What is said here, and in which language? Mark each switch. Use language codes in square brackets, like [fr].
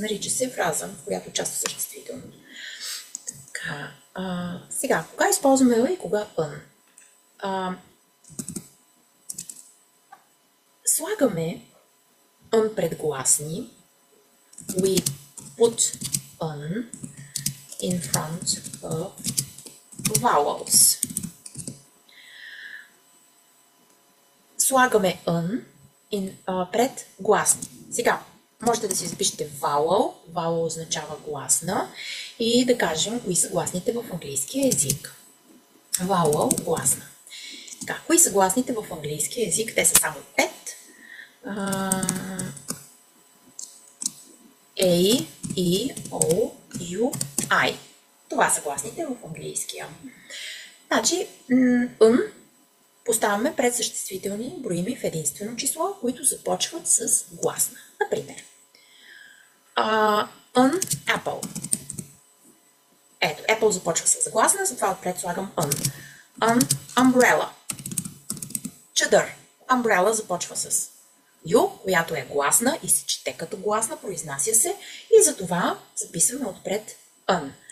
[bg] Нарича се фраза, в която участва съществителното. Така, сега, кога използваме a и кога an? Слагаме an пред гласни. [en] We put an in front of vowels. [bg] Слагаме an пред гласни. Сега, можете да си запишете vowel. Vowel означава гласна. И да кажем, кои са гласните в английския език. Vowel, гласна. Така, кои са гласните в английския език? Те са само 5. A, E, O, U, I. Това са гласните в английския. Значи, n поставяме пред съществителни броими в единствено число, които започват с гласна. Например, an apple. Ето, apple започва с гласна, затова отпред слагам an. [en] An umbrella. Чадър. [bg] Umbrella започва с U, която е гласна и се чете като гласна, произнася се и затова записваме отпред an.